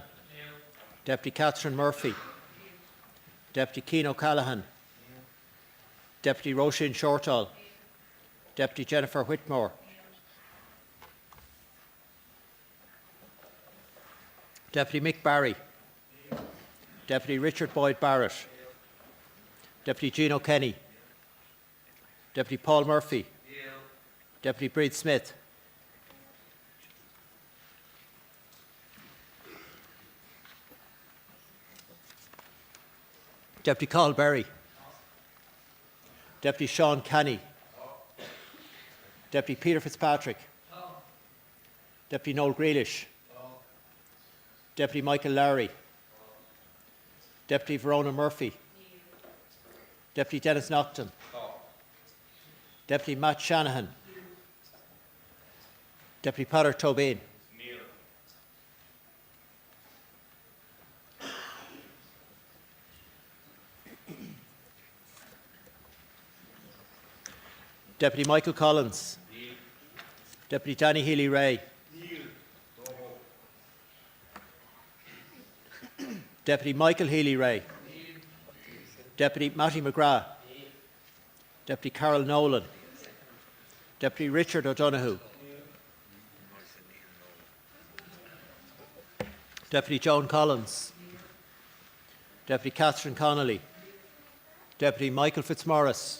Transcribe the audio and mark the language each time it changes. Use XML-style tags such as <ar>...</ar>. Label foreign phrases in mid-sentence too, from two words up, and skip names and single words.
<en>Deputy Catherine Murphy. Deputy Keane O'Callaghan. Deputy Roisin Shortall. Deputy Jennifer Whitmore. Deputy Mick Barry. Deputy Richard Boyd Barrett. Deputy Gino Kenny. Deputy Paul Murphy. Deputy Breed Smith. Deputy Carl Berry. Deputy Sean Canny. Deputy Peter Fitzpatrick. Deputy Noel Grealish. Deputy Michael Lowry. Deputy Verona Murphy. Deputy Dennis Naughton. Deputy Matt Shanahan. Deputy Peadar Tobin. Deputy Michael Collins. Deputy Danny Healy-Ray. Deputy Michael Healy-Ray. Deputy Matty McGrath. Deputy Carol Nolan. Deputy Richard O'Donoghue. Deputy Joan Collins. Deputy Catherine Connolly. Deputy Michael Fitzmaurice.</en>